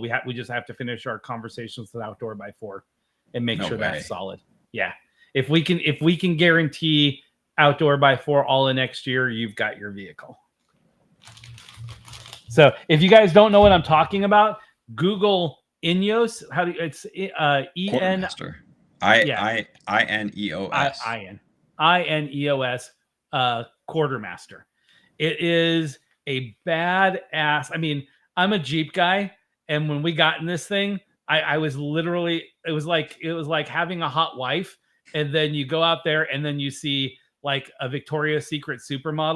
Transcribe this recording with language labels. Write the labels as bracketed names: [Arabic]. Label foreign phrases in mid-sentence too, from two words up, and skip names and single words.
[English] We just have to finish our conversations with Outdoor by 4 and make sure that's solid. Yeah. If we can guarantee Outdoor by 4 all in next year, you've got your vehicle. So if you guys don't know what I'm talking about, Google Ineos. It's E-N I-N-E-O-S. I-N-E-O-S Quartermaster. It is a badass. I mean, I'm a Jeep guy, and when we got in this thing, I was literally, it was like having a hot wife, and then you go out there and then you see like a Victoria's Secret supermodel.